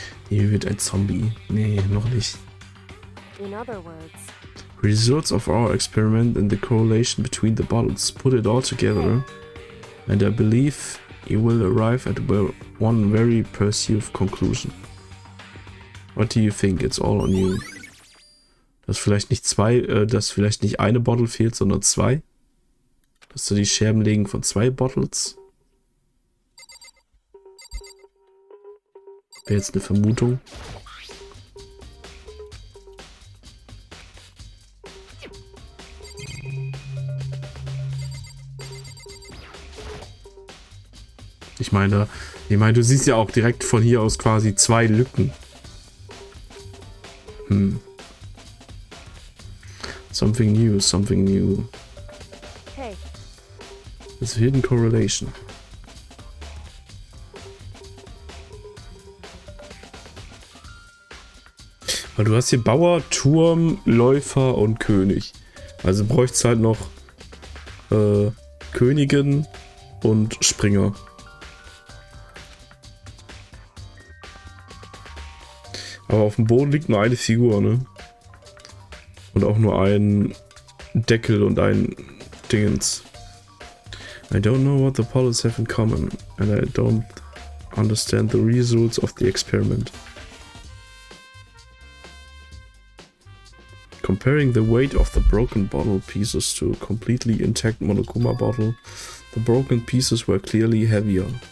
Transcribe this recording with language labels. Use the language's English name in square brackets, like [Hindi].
[German] Hier wird ein Zombie. Nee, noch nicht. [English] In other words. Results of our experiment and the correlation between the bottles. Put it all together and I believe you will arrive at one very perceived conclusion. What do you think? It's all on you. [German] Dass vielleicht nicht eine Bottle fehlt, sondern zwei. Dass du die Scherben legen von zwei Bottles. Wäre jetzt eine Vermutung. Ich meine, du siehst ja auch direkt von hier aus quasi 2 Lücken. [English] Something new, something new. Hey, It's a hidden correlation. [German] Weil du hast hier Bauer, Turm, Läufer und König. Also bräucht's halt noch Königin und Springer. Aber auf dem Boden liegt nur eine Figur, ne? Und auch nur ein Deckel und ein Dingens. [English] I don't know what the polyps have in common, and I don't understand the results of the experiment. Comparing the weight of the broken bottle pieces to a completely intact Monokuma bottle, the broken pieces were clearly heavier.